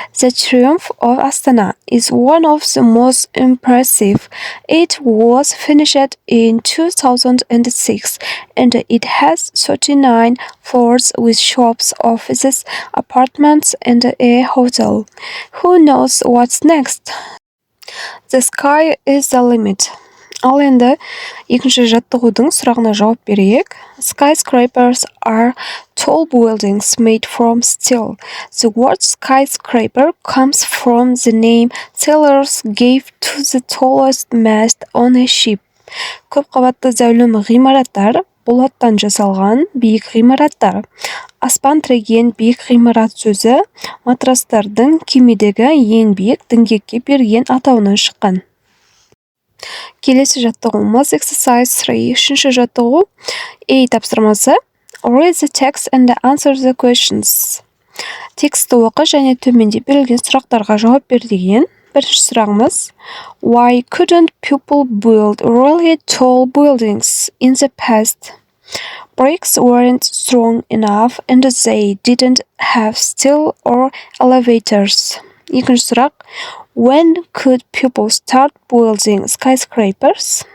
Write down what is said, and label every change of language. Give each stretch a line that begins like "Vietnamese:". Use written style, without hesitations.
English: The Triumph of Astana is one of the most impressive. It was finished in 2006, and it has 39 floors with shops, offices, apartments, and a hotel. Who knows what's next? The sky is the limit.
Kazakh: Ал енді екінші жаттығудың сұрағына жауап берейік.
English: Skyscrapers are tall buildings made from steel. The word skyscraper comes from the name sailors gave to the tallest mast on a ship.
Kazakh: Көп қабатты зәулім ғимараттар болаттан жасалған биік ғимараттар. Аспан тіреген биік ғимарат сөзі матростардың кемедегі ең биік діңгекке берген атауынан шыққан. Келесі жаттығуымыз exercise 3. Үшінші жаттығу A тапсырмасы.
English: Read the text and answer the questions.
Kazakh: Тексті оқы және төменде берілген сұрақтарға жауап бер деген. Бірінші сұрағымыз.
English: Why couldn't people build really tall buildings in the past? Bricks weren't strong enough and they didn't have steel or elevators.
Kazakh: Екінші сұрақ.
English: When could people start building skyscrapers?